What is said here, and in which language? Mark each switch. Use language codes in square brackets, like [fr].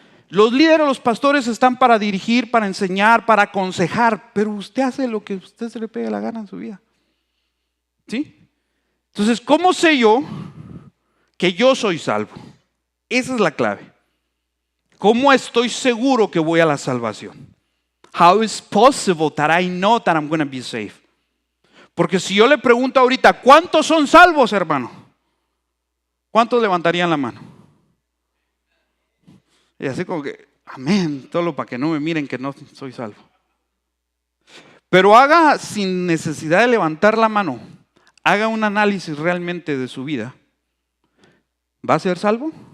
[es] Los líderes, los pastores están para dirigir, para enseñar, para aconsejar, pero usted hace lo que a usted se le pegue la gana en su vida. ¿Sí? Entonces, ¿cómo sé yo que yo soy salvo? Esa es la clave. ¿Cómo estoy seguro que voy a la salvación? [en] How is possible that I know that I'm going to be saved? [es] Porque si yo le pregunto ahorita, ¿cuántos son salvos, hermano? ¿Cuántos levantarían la mano? Y así como que, amén, todo para que no me miren que no soy salvo. Pero haga, sin necesidad de levantar la mano, haga un análisis realmente de su vida. ¿Va a ser salvo?